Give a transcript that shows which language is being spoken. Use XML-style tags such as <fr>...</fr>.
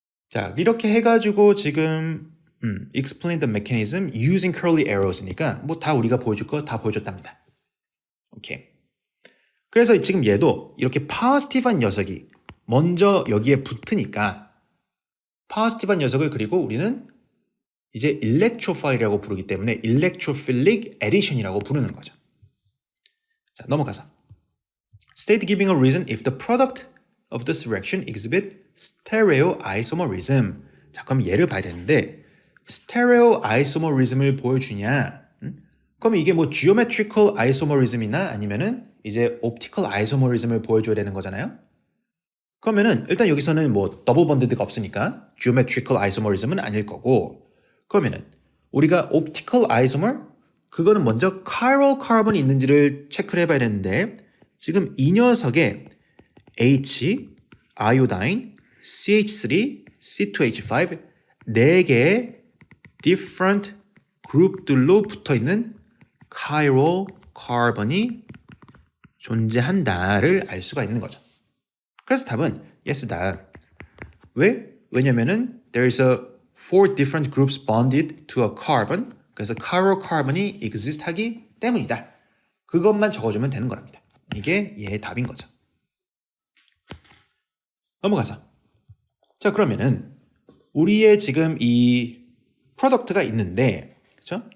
<ko>자, 이렇게 해가지고 지금</ko> <en>explain the mechanism using curly arrows</en> <ko>니까 뭐 다 우리가 보여줄 거 다 보여줬답니다. 오케이. 그래서 지금 얘도 이렇게 파지티브한 녀석이 먼저 여기에 붙으니까 파지티브한 녀석을 그리고 우리는 이제 일렉트로파일이라고 부르기 때문에 일렉트로필릭 에디션이라고 부르는 거죠.</ko> <en>자, 넘어가서 State giving a reason if the product of this reaction exhibit stereoisomerism.</en> <ko>자, 그럼 얘를 봐야 되는데 stereoisomerism을 보여주냐? 그럼 이게 뭐 geometrical isomerism이나 아니면은 이제 optical isomerism을 보여줘야 되는 거잖아요. 그러면은 일단 여기서는 뭐 더블 번드가 없으니까 geometrical isomerism은 아닐 거고 그러면은 우리가 optical isomer 그거는 먼저 chiral carbon이 있는지를 체크를 해봐야 되는데 지금 이 녀석에 H, iodine, CH3, C2H5 네 개의 different 그룹들로 붙어있는 chiral carbon이 존재한다를 알 수가 있는 거죠. 그래서 답은 yes다. 왜? 왜냐면은</ko> <en>there is a four different groups bonded to a carbon.</en> <ko>그래서 chiral carbon이 exist 하기 때문이다. 그것만 적어주면 되는 거랍니다. 이게 얘의 답인 거죠. 넘어가서 자 그러면은 우리의 지금 이 프로덕트가 있는데 그렇죠?</ko>